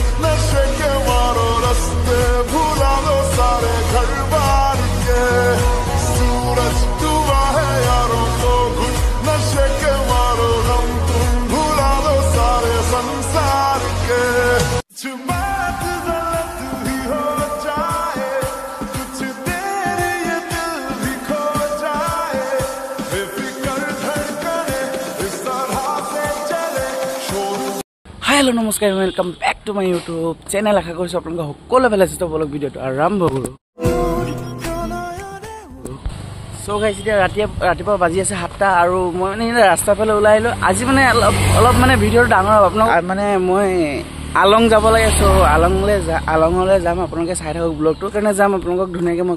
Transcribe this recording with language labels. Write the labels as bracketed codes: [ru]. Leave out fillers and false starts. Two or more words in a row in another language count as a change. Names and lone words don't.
[hi] नशे के मारो रस्ते भुला दो सारे घर बार के सूरज डूबा है यारो तो घुट नशे के मारो हम तुम भुला दो सारे संसार के बात गलत भी हो जाए कुछ देर ये दिल भी खो जाए बेफिक्र धड़कने इस तरह से चले शोर [en] hello namaskar welcome back to my YouTube channel [as] आशा কৰিছো আপোনালোক সকলো ভালে আছে তো ব্লগ ভিডিওটো আৰম্ভ কৰো [en] so guys [as] এতিয়া ৰাতিপুৱা বাজি আছে 7টা আৰু মই মানে ৰাস্তা ফালে ওলাই আহিলো আজি মানে অলপ মানে ভিডিওটো ডাঙৰ হ'ব আপোনাক মানে মই আলং যাব লাগে সো আলংলে যাম আপোনালোকে চাই থাকক ব্লগটো কাৰণে যাম আপোনালোকক ধুনীয়াকৈ মই